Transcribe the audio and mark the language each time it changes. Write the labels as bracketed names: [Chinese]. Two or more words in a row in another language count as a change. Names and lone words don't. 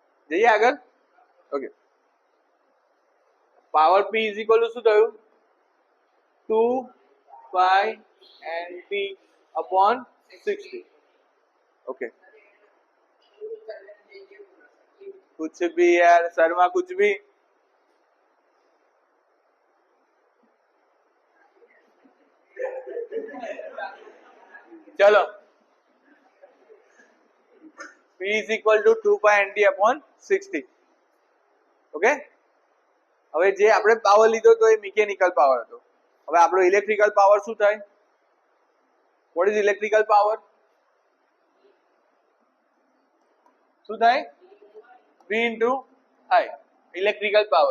[Gujarati] જઈએ આગળ. ઓકે, [English] power P is equal to [Gujarati] શું થયું? [English] 2 pi NT upon 60. [Hindi] ओके, कुछ भी यार शर्मा, कुछ भी. चलो, [English] P is equal to 2 pi NT upon 60. [Gujarati] ઓકે, હવે જે આપણે પાવર લીધો તો એ [English] mechanical power [Gujarati] હતો. હવે આપણો [English] electrical power [Gujarati] શું થાય? [English] what is electrical power? [Gujarati] શું થાય? [English] V into I, electrical power.